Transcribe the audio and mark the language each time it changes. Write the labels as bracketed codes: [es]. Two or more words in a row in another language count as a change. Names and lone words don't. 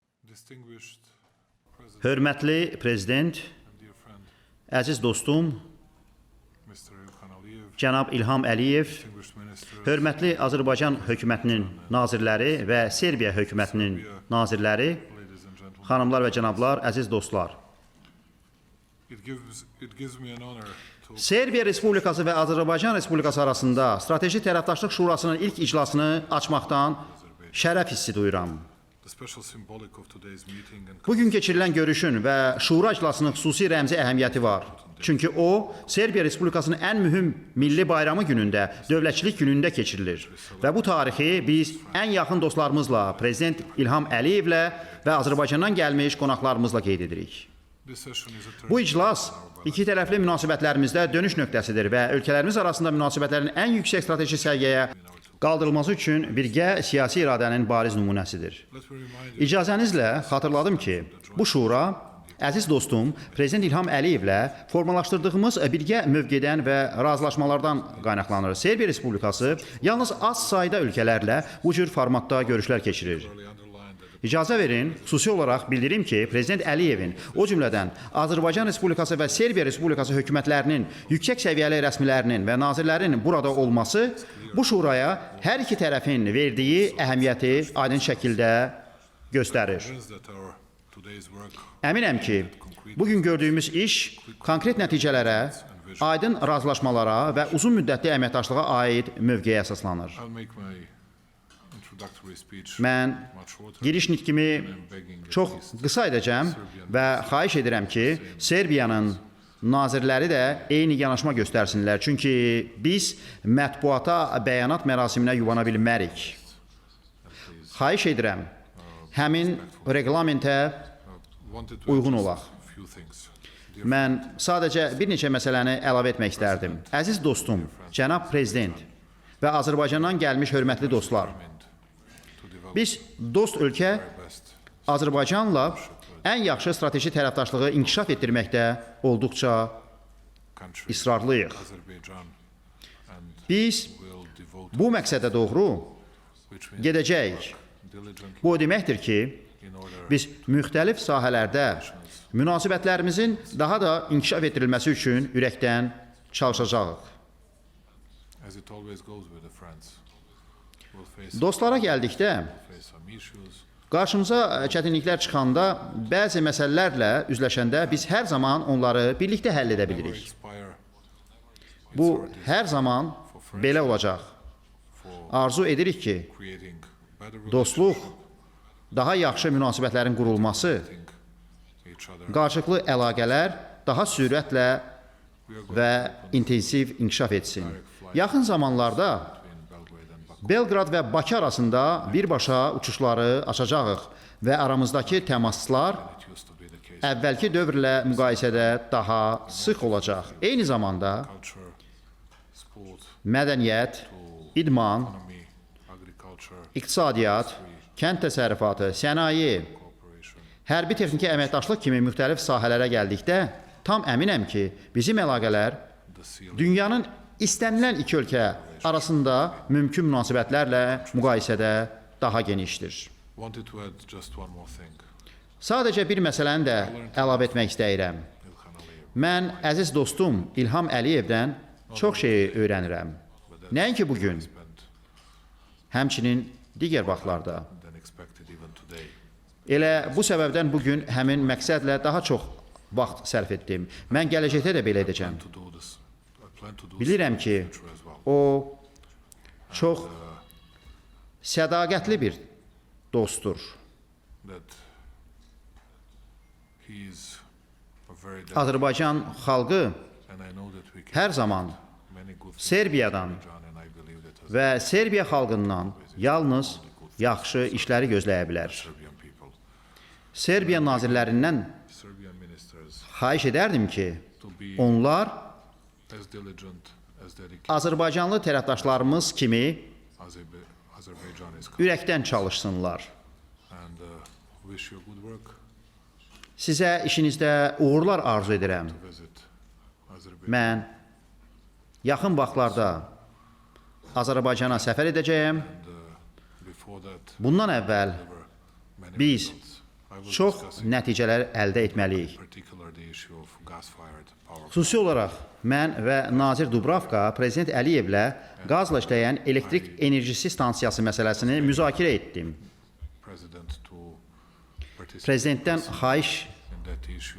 [en] Distinguished President [az] Hörmətli Prezident, [en] and dear friend, [az] əziz dostum, [en] Mr. Ilham Aliyev, [az] cənab İlham Əliyev, [en] distinguished ministers, [az] hörmətli Azərbaycan hökumətinin nazirləri və Serbiya hökumətinin nazirləri, [en] ladies and gentlemen, [az] xanımlar və cənablar, əziz dostlar. [en] it gives me an honor to [az] Serbiya Respublikası və Azərbaycan Respublikası arasında Strateji Tərəfdaşlıq Şurasının ilk iclasını açmaqdan şərəf hissi duyuram. [en] the special symbolic of today's meeting and [az] Bugün keçirilən görüşün və şura iclasının xüsusi rəmzi əhəmiyyəti var. Çünki o, Serbiya Respublikasının ən mühüm milli bayramı günündə, dövlətçilik günündə keçirilir. Və bu tarixi biz ən yaxın dostlarımızla, Prezident İlham Əliyevlə və Azərbaycandan gəlmiş qonaqlarımızla qeyd edirik. [en] this session is a [az] Bu [en] turning [az] iclas iki tərəfli münasibətlərimizdə dönüş nöqtəsidir və ölkələrimiz arasında münasibətlərin ən yüksək strateji səviyyəyə qaldırılması üçün birgə siyasi iradənin bariz nümunəsidir. [en] Let me remind you [az] İcazənizlə xatırladım ki, bu şura, əziz dostum, Prezident İlham Əliyevlə formalaşdırdığımız birgə mövqedən və razılaşmalardan qaynaqlanır. Serbiya Respublikası yalnız az sayda ölkələrlə bu cür formatda görüşlər keçirir. [en] really underlined that [az] İcazə verin, xüsusi olaraq bildirim ki, Prezident Əliyevin, o cümlədən Azərbaycan Respublikası və Serbiya Respublikası hökumətlərinin, yüksək səviyyəli rəsmilərinin və nazirlərin burada olması bu şuraya hər iki tərəfin verdiyi əhəmiyyəti aydın şəkildə göstərir. [en] that our today's work [az] Əminəm ki, bugün gördüyümüz iş konkret nəticələrə, aydın razılaşmalara və uzun müddətli əməkdaşlığa aid mövqeyə əsaslanır. [en] I'll make my introductory speech [az] Mən [en] much shorter. [az] giriş nitqimi çox qısa edəcəm və xahiş edirəm ki, Serbiyanın nazirləri də eyni yanaşma göstərsinlər. Çünki biz mətbuata bəyanat mərasiminə yuvana bilmərik. Xahiş edirəm, həmin reglamentə [en] Wanted to [az] uyğun [en] address [az] olaq. [en] a few things. [az] Mən sadəcə bir neçə məsələni əlavə etmək istərdim. Əziz dostum, cənab prezident və Azərbaycandan gəlmiş hörmətli dostlar, [en] To develop [az] biz dost ölkə [en] best [az] Azərbaycanla ən yaxşı strateji tərəfdaşlığı inkişaf etdirməkdə olduqca [en] country, [az] israrlıyıq. [en] Azerbaijan, and [az] Biz [en] will devote [az] bu məqsədə doğru [en] which means [az] gedəcəyik. [en] diligently [az] Bu o deməkdir ki, [en] in order [az] biz müxtəlif sahələrdə münasibətlərimizin daha da inkişaf etdirilməsi üçün ürəkdən çalışacağıq. [en] as it always goes with the friends. We'll face [az] Dostlara gəldikdə, [en] some issues. [az] qarşımıza çətinliklər çıxanda, bəzi məsələlərlə üzləşəndə biz hər zaman onları birlikdə həll edə [en] Never [az] bilirik. [en] expire. [az] Bu hər zaman belə olacaq. [en] For [az] Arzu edirik ki, [en] creating better [az] dostluq, daha yaxşı münasibətlərin qurulması, [en] relating each other. [az] qarşılıqlı əlaqələr daha sürətlə [en] We are going [az] və intensiv inkişaf etsin. Yaxın zamanlarda [en] between Belgrade and Baku. [az] Belqrad və Bakı arasında birbaşa uçuşları açacağıq və aramızdakı təmaslar [en] It used to be the case. [az] əvvəlki dövrlə müqayisədə daha sıx olacaq. Eyni zamanda [en] Culture, sport, [az] mədəniyyət, idman, [en] economy, agriculture, [az] iqtisadiyyat, kənd təsərrüfatı, sənaye, [en] cooperation. [az] hərbi texniki əməkdaşlıq kimi müxtəlif sahələrə gəldikdə tam əminəm ki, bizim əlaqələr [en] The seal [az] dünyanın istənilən iki ölkə arasında mümkün münasibətlərlə müqayisədə daha genişdir. [en] wanted to add just one more thing. [az] Sadəcə bir məsələni də əlavə etmək istəyirəm. Ilhan Aliyev. Mən əziz dostum İlham Əliyevdən çox şeyi öyrənirəm. Nəinki bugün, [en] Spent [az] həmçinin digər vaxtlarda. [en] than expected even today. [az] Elə bu səbəbdən bugün həmin məqsədlə daha çox vaxt sərf etdim. Mən gələcəkdə də belə edəcəm. [en] To do this, I plan to do [az] Bilirəm [en] this [az] ki, [en] in the future as well. [az] o çox sədaqətli bir dostdur. [en] That he is a very [az] Azərbaycan xalqı [en] and I know that we can [az] hər zaman [en] many good things [az] Serbiyadan [en] from Azerbaijan, and I believe that as [az] və Serbiya xalqından yalnız yaxşı işləri gözləyə bilər. [en] Serbian people, [az] Serbiya nazirlərindən [en] Serbian ministers, [az] xahiş edərdim ki, [en] to be [az] onlar [en] as diligent, as dedicated [az] Azərbaycanlı tərəfdaşlarımız kimi [en] Azerbaijan is [az] ürəkdən çalışsınlar. [en] and wish you good work. [az] Sizə işinizdə uğurlar arzu edirəm. [en] Visit Azerbaijan. [az] Mən yaxın vaxtlarda Azərbaycana səfər edəcəyəm. [en] Before that, [az] Bundan əvvəl [en] there were many [az] biz [en] results was [az] çox [en] discussing [az] nəticələr əldə etməliyik. [en] particular the issue of gas-fired power [az] Xüsusi olaraq mən və nazir Dubravka Prezident Əliyevlə qazla işləyən elektrik enerjisi stansiyası məsələsini müzakirə etdim. [en] president to participate [az] Prezidentdən xahiş [en] in that issue